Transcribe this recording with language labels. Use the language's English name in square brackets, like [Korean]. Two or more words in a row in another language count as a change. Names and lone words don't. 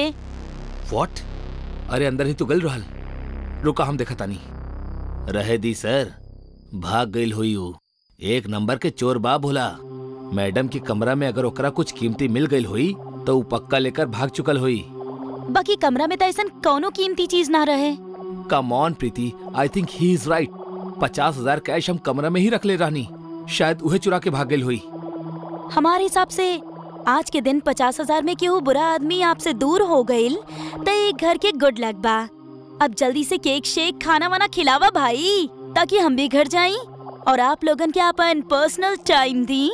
[Bhojpuri] What? अरे अंदर ही तो गल रहल। रुका, हम देखा तानी। रहे दी सर, भाग गईल हुई हो। 1 नंबर के चोर बा भोला। मैडम के कमरा में अगर ओकरा कुछ कीमती मिल गई हुई तो वो पक्का लेकर भाग चुकल हुई। बाकी कमरा में तो ऐसा कौनो कीमती चीज ना रहे। [English] come on प्रीति, I think he is right. [Bhojpuri] 50,000 कैश हम कमरा में ही रख ले रहनी। शायद उहे चुरा के भाग गई हुई। हमारे हिसाब से आज के दिन 50,000 में केहू बुरा आदमी आपसे दूर हो गईल तो एक घर के [English] good luck [Bhojpuri] बा। अब जल्दी से केक शेक खाना वाना खिलावा भाई, ताकि हम भी घर जाएं और आप लोगन के अपन [English] personal time [Bhojpuri] दी।